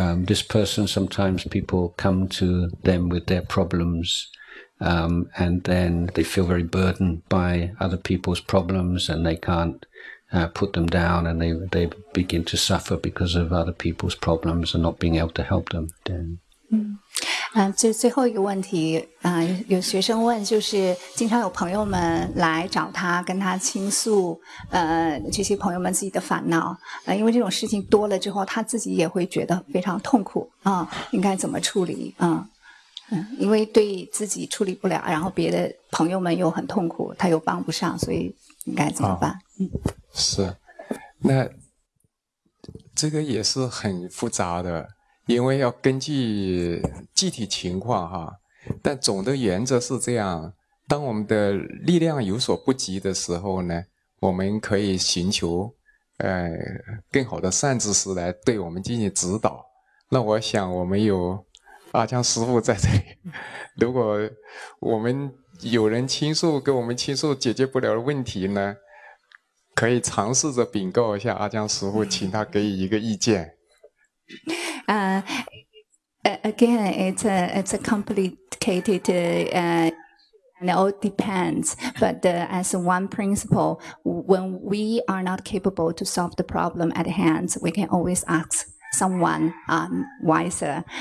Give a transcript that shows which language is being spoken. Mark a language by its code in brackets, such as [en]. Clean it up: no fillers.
[en] This person, sometimes people come to them with their problems, and then they feel very burdened by other people's problems, and they can't put them down, and they begin to suffer because of other people's problems and not being able to help them. Then. [zh] 最后一个问题，有学生问，就是经常有朋友们来找他，跟他倾诉，这些朋友们自己的烦恼，因为这种事情多了之后，他自己也会觉得非常痛苦啊，应该怎么处理啊？因为对自己处理不了，然后别的朋友们又很痛苦，他又帮不上，所以应该怎么办？是，那这个也是很复杂的。因为要根据具体情况哈，但总的原则是这样，当我们的力量有所不及的时候呢，我们可以寻求更好的善知识来对我们进行指导。那我想我们有阿江师父在这里，如果我们有人倾诉，给我们倾诉解决不了的问题呢，可以尝试着禀告一下阿江师父，请他给予一个意见。 [en] Again, it's a complicated, and it all depends. But as one principle, when we are not capable to solve the problem at hand, we can always ask someone wiser.